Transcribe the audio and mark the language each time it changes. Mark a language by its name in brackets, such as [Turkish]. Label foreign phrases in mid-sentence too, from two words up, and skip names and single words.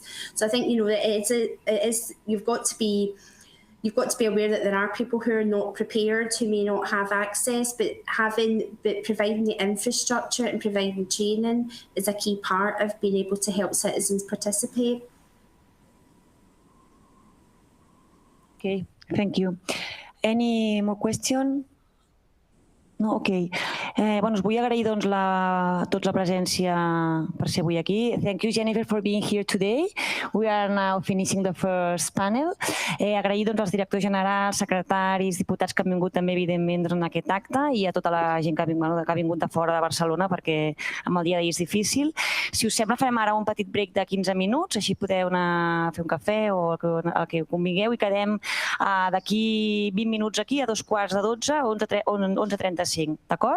[English] So I think, you've got to be aware that there are people who are not prepared, who may not have access, but providing the infrastructure and providing training is a key part of being able to help citizens participate. Okay, thank you. Any more question? No? Ok. [Catalan] Us vull agrair doncs, tots la presència per ser avui aquí. [English] Thank you, Jennifer, for being here today. We are now finishing the first panel. [Catalan] Agrair doncs, als directors generals, secretaris, diputats que han vingut també, evidentment, en aquest acte, i a tota la gent que ha vingut de fora de Barcelona, perquè amb el dia d'ahir és difícil. Si us sembla, farem ara un petit break de 15 minuts, així podeu anar a fer un cafè o el que convingueu, i quedem d'aquí 20 minuts aquí, a 11:45, 11:35, d'acord?